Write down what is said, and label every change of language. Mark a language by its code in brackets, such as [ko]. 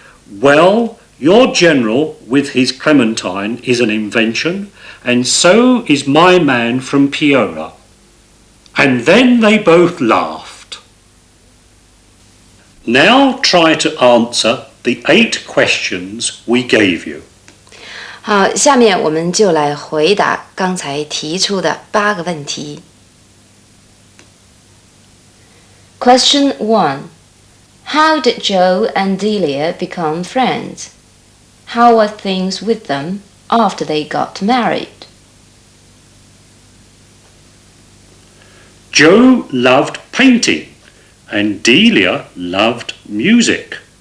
[en] "Well, your general with his Clementine is an invention, and so is my man from Peoria." And then they both laughed. Now try to answer the 8 questions we gave you. [zh] 好，下面我们就来回答刚才提出的8个问题。 [en] Question 1. How did Joe and Delia become friends? How were things with them after they got married? Joe loved painting and Delia loved music.